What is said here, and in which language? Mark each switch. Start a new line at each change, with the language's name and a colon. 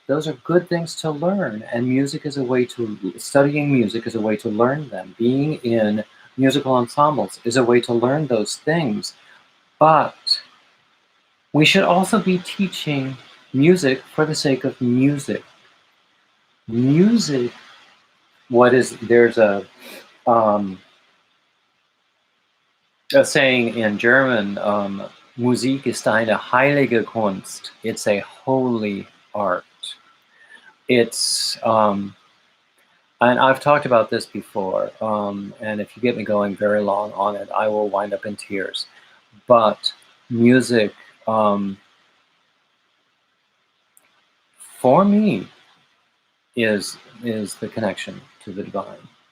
English: Those are good things to learn, and music is a way to, studying music is a way to learn them. Being in musical ensembles is a way to learn those things. But we should also be teaching music for the sake of music. Music, there's a saying in German,
German: Musik ist eine heilige Kunst.
English: It's a holy art. It's, and I've talked about this before, and if you get me going very long on it, I will wind up in tears. But music, for me, is the connection to the divine.